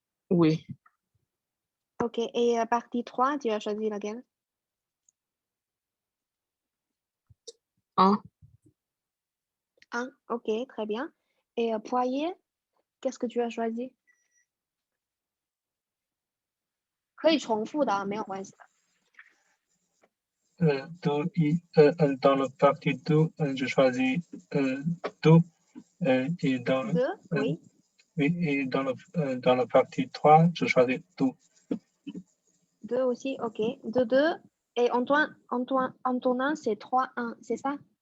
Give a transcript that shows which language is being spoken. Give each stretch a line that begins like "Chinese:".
French: Oui. Ok. Et partie 3, tu as choisi laquelle? 1. 1. Ok, très bien. Et Poirier, qu'est-ce que tu as choisi?
Chinese: 可以重复的，没有关系的。
French: Dans le partie 2, je choisis 2. Et dans, 2, oui. et dans la partie 3, je choisis 2. 2 aussi, ok. 2, 2. Et Antonin, c'est 3, 1, c'est ça?